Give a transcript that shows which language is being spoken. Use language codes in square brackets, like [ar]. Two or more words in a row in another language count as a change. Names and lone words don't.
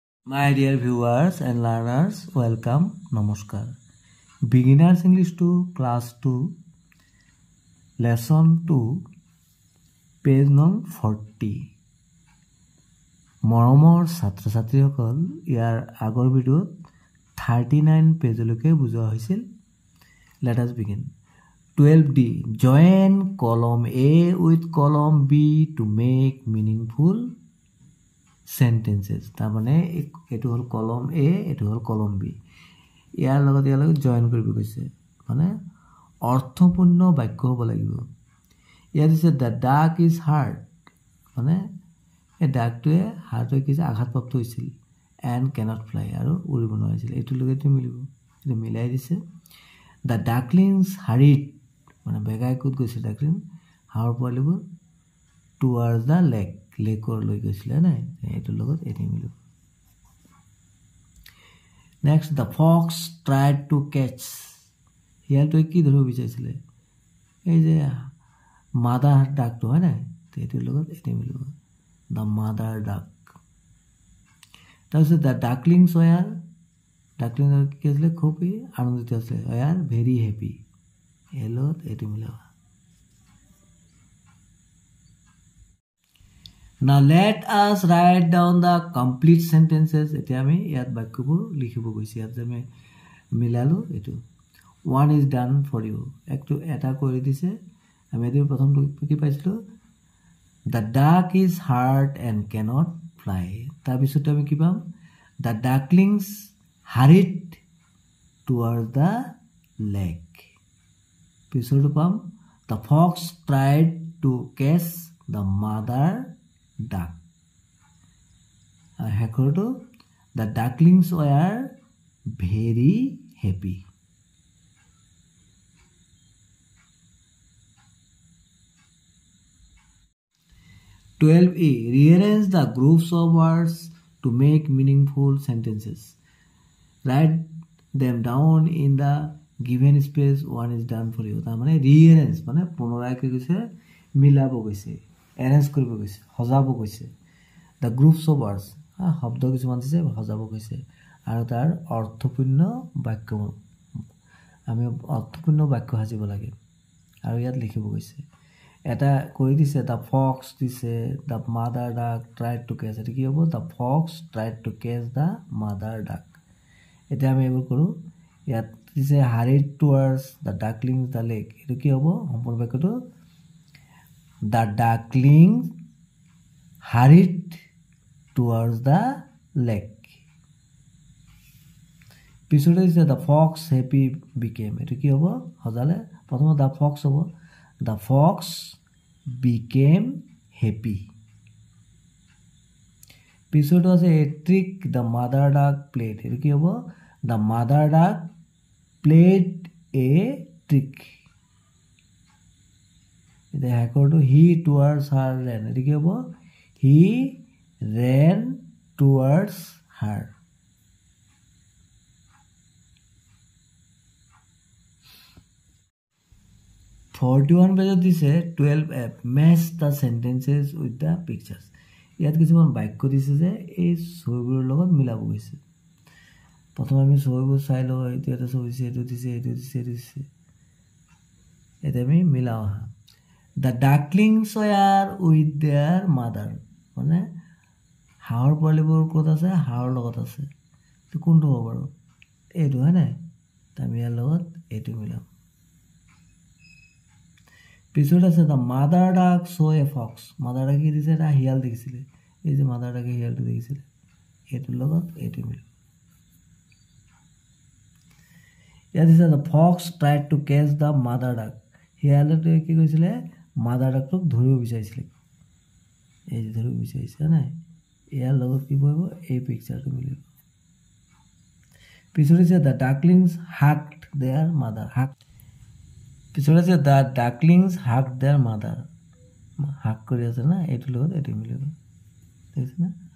[en] My dear viewers and learners, welcome, namaskar. Beginners English 2, Class 2, Lesson 2, Page number 40. [as] মৰমৰ ছাত্ৰ ছাত্ৰীসকল ইয়াৰ আগৰ ভিডিঅ'ত 39 পেজলৈকে বুজোৱা হৈছিল. [en] Let us begin. 12D. Join column A with column B to make meaningful sentences. [as] তাৰমানে এটো হল column A, এটো হল column B. ইয়াৰ লগত জয়েন কৰিব গৈছে. মানে অৰ্থপূৰ্ণ বাক্য হ'ব লাগিব. ইয়াত দিছে [en] the duck is hurt. [as] মানে এই ডাকটোৱে হাৰ্টৰ কিছু আঘাতপ্ৰাপ্ত হৈছিল [en] and cannot fly [as] আৰু উৰিব নোৱাৰিছিল. এইটো লগতে মিলিব. এটা মিলাই দিছে. [en] The ducklings hurried. [as] মানে বেগাই ক'ত গৈছে ডাকলিং? হাঁহৰ পোৱালিবোৰ [en] towards the lake. [as] লেকৰ লৈ গৈছিলে নাই? এইটো লগত এটি মিলিব. [en] Next, the fox tried to catch. [as] হিয়ালটো কি ধৰিব বিচাৰিছিলে? এই যে মাদাৰ ডাকটো হয় নাই? এইটো লগত এটি মিলিব. [en] The mother duck. [as] তাৰপিছত [en] the ducklings were, [as] ducklings কি আছিলে? খুব আনন্দিত আছিলে. [en] were very happy. [as] এলত এটি মিলাব. [en] Now let us write down the complete sentences. [as] এতিয়া আমি ইয়াত বাক্যবোৰ লিখিব গৈছে. ইয়াত যে আমি মিলালো এইটো. [en] One is done for you. [as] একটু এটা কৰি দিছে. আমি এদিন প্ৰথমটো কি পাইছিলো? [en] The duck is hurt and cannot fly. [as] তাৰপিছত আমি কি পাম? [en] The ducklings hurried towards the lake. [as] পিছৰটো পাম [en] The fox tried to catch the mother duck. শেষৰটো The ducklings were very happy. Rearrange the groups of words to make meaningful sentences. Write them down in the given space. One is done for you. [as] তাৰমানে rearrange মানে পুনৰাই কি কৈছে? মিলাব গৈছে. arrange কৰিব গৈছে. সজাব গৈছে. [en] The groups of words. [as] শব্দ কিছুমান দিছে সজাব গৈছে. আৰু তাৰ অৰ্থপূৰ্ণ বাক্য আমি অৰ্থপূৰ্ণ বাক্য সাজিব লাগে. আৰু ইয়াত লিখিব গৈছে. এটা কৈ দিছে [en] the fox [as] দিছে [en] the mother duck tried to catch. [as] এটা কি হ'ব? [en] The fox tried to catch the mother duck. [as] এটা আমি এইবোৰ কৰো. ইয়াত দিছে [en] hurried towards the ducklings the lake. [as] এটো কি হ'ব? সম্পূৰ্ণ বাক্যটো [en] The ducklings hurried towards the lake. [as] পিছতে দিছে [en] the fox happy became. [as] এটো কি হ'ব? হজালে প্ৰথম [en] the fox [as] হ'ব. [en] The fox became happy. [as] পিছতে আছে [en] a trick the mother duck played. [as] এটো কি হ'ব? [en] The mother duck played a trick. [as] এটা শেষৰটো [en] he towards her ran. [as] এটো কি হ'ব? [en] He ran towards her. [as] পেজত দিছে 12F. [en] Match the sentences with the pictures. [as] ইয়াত কিছুমান বাক্য দিছে যে এই ছবিবোৰৰ লগত মিলাব গৈছে. প্ৰথমে আমি ছবিবোৰ চাই লওঁ. এইটো এটা ছবি দিছে, এইটো দিছে, এইটো দিছে, এইটো দিছে. এটা আমি মিলাও. [en] The ducklings were with their mother. [as] মানে হাঁহৰ পোৱালিবোৰ ক'ত আছে? হাঁহৰ লগত আছে. তো কোনটো হ'ব বাৰু? এইটো হয় নাই? আমি ইয়াৰ লগত এইটো মিলাম. পিছত আছে [en] the mother duck saw a fox. mother duck [as] কি দিছে? এটা শিয়াল দেখিছিলে. এই যে [en] mother duck [as] শিয়ালটো দেখিছিলে. এইটোৰ লগত এইটো মিলাম. ইয়াত দিছে [en] the fox tried to catch the mother duck. [as] শিয়ালটোৱে কি কৰিছিলে? [en] mother duck [as] টোক ধৰিব বিচাৰিছিলে. এই যে ধৰিব বিচাৰিছে নাই? ইয়াৰ লগত কি কৰিব? এই পিকচাৰটো মিলিব. পিছত দিছে [en] the ducklings hugged their mother. [as] পিছত আছে [en] the ducklings hugged their mother. [as] হাগ কৰি আছে না? এইটোৰ লগত এইটো মিলিব. দেখিছে না?